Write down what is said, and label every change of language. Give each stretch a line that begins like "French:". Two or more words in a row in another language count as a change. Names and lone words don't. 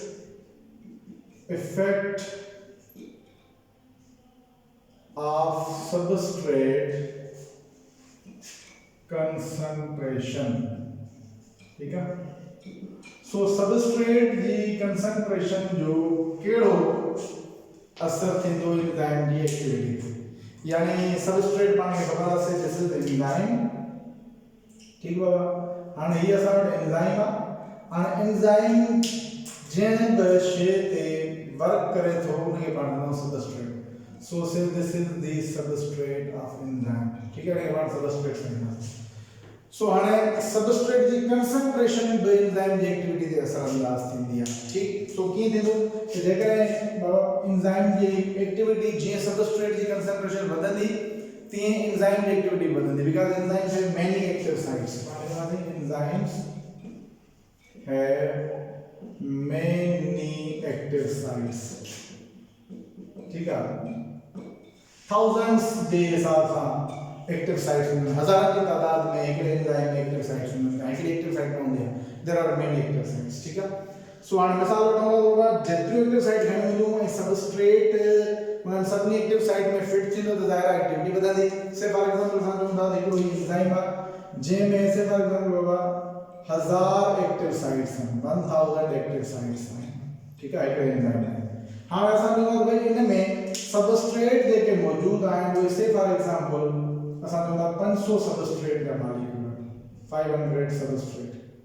English: effect of substrate concentration
Hindi: ठीक है
Sindhi: सो सबस्ट्रेट जी कंसंट्रेशन जो केड़ो असर थींदो एंजाइम जी एक्टिविटी यानी सबस्ट्रेट पाण खे ख़बर आहे
English: this is enzyme
Sindhi: ठीक बाबा हाणे ही असां वटि एंजाइम आहे हाणे एंजाइम जंहिं बि शइ ते वर्क करे थो उनखे पाण चवंदा सबस्ट्रेट
English: so say this is the substrate of enzyme
Hindi: ठीक है
Sindhi: पाण सबस्ट्रेट चवंदासीं सो हाणे सबस्ट्रेट जी कंसंट्रेशन बि एंजाइम जी एक्टिविटी ते असरअंदाज थींदी आहे ठीक सो कीअं थींदो त जेकॾहिं एंजाइम जी एक्टिविटी जीअं सबस्ट्रेट जी कंसंट्रेशन वधंदी तीअं एंजाइम जी एक्टिविटी वधंदी
English: because enzymes have many active sites enzymes have many active sites
Hindi: ठीक है thousands के हिसाब सां
English: active sites
Hindi: में हजारों की तादाद में एक एंजाइम एक्टिव
Sindhi: साइट्स में एक एक्टिव साइट में होंगे
English: there are many active sites
Hindi: ठीक है
Sindhi: सो हाणे मिसाल वठूं होगा जेतिरियूं
English: active site
Sindhi: घणियूं हूंदियूं ऐं सबस्ट्रेट उन्हनि सभिनी
English: active site
Sindhi: में फिट थींदो त ज़ाहिर आहे एक्टिविटी वधंदी
English: say for example
Sindhi: असां चऊं था हिकिड़ो एंजाइम आहे जंहिंमें
English: say for example
Sindhi: बाबा 1000
English: active sites
Sindhi: हैं 1000
English: active sites
Sindhi: हैं
Hindi: ठीक है
Sindhi: हिकिड़े एंजाइम ठाहे हाणे असां चवंदा भाई इन में सबस्ट्रेट जेके मौजूद आहिनि उहे
English: say for example
Sindhi: असां चवंदा 500 सबस्ट्रेट जा मॉलिक्यूल 500 सबस्ट्रेट